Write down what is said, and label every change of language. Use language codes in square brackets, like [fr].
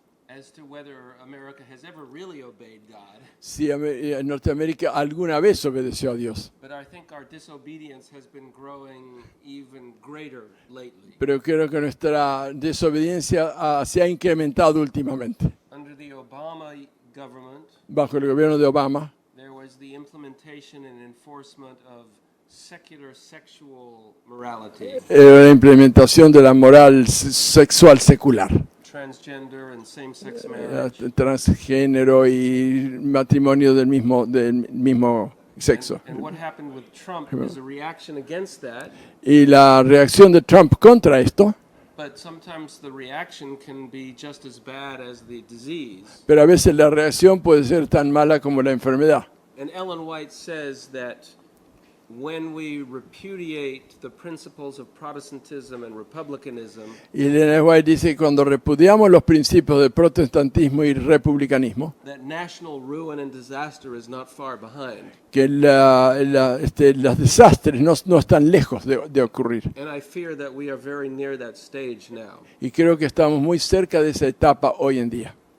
[en] as to whether America has ever really obeyed God. [es] Si Norteamérica alguna vez obedeció a Dios, [en] But I think our disobedience has been growing even greater lately. [es] pero creo que nuestra desobediencia se ha incrementado últimamente. [en] Under the Obama government, [es] Bajo el gobierno de Obama [en] there was the implementation and enforcement of secular sexual morality, [es] la implementación de la moral sexual secular, [en] transgender and same-sex marriage. [es] transgénero y matrimonio del mismo sexo. [en] And what happened with Trump is a reaction against that, [es] Y la reacción de Trump contra esto, [en] but sometimes the reaction can be just as bad as the disease. [es] pero a veces la reacción puede ser tan mala como la enfermedad. [en] And Ellen White says that when we repudiate the principles of Protestantism and republicanism, [es] Y Elena White dice que cuando repudiamos los principios del protestantismo y republicanismo, [en] that national ruin and disaster is not far behind. [es] que los desastres no están lejos de ocurrir. [en] And I fear that we are very near that stage now. [es] Y creo que estamos muy cerca de esa etapa hoy en día.